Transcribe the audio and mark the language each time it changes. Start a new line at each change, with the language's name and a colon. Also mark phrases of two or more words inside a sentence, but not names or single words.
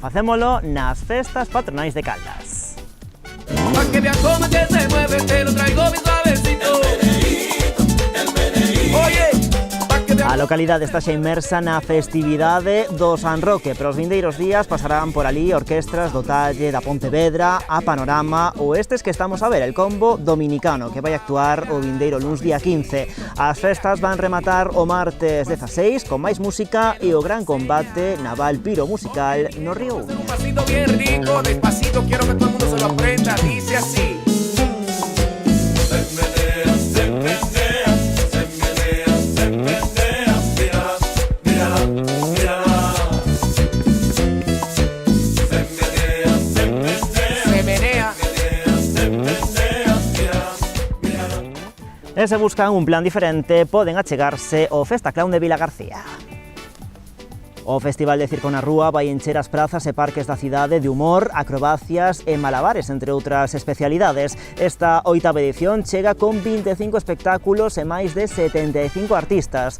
Galician: Facémolo nas festas patronais de Caldas.
Spanish: Pa que vean cómo que se mueve, te lo traigo bien suavecito. El meneíto. Oye, pa que vean.
Galician: localidade está xa inmersa na festividade do San Roque, pero os vindeiros días pasarán por ali orquestras do talle da Pontevedra, a Panorama ou estes que estamos a ver,
Spanish: el combo dominicano,
Galician: que vai actuar o vindeiro luns día 15. As festas van rematar o martes 16 con máis música e o gran combate naval piro musical no Río Uña.
Spanish: Un pasito bien rico, despacito, quiero que todo el mundo se lo aprenda, dice así.
Galician: E se buscan un plan diferente, poden achegarse ao Festa Clown de Vilagarcía. O Festival de Circo na Rúa vai encher as prazas e parques da cidade de humor, acrobacias e malabares, entre outras especialidades. Esta 8ª edición chega con 25 espectáculos e máis de 75 artistas.